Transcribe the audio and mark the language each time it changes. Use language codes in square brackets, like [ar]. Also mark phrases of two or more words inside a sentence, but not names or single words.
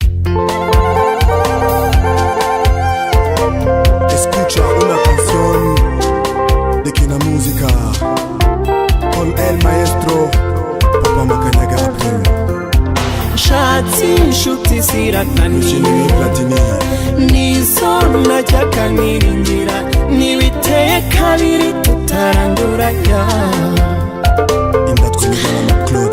[es] Escucha una canción de que la música con el maestro Papa Makanyaga Abdul. [rw] Nshatse inshuti zirakanira Jimmy Platini nizo najyaga niringira nibiteye kabiri tutaranduranya Indatwa n'Imana Claude.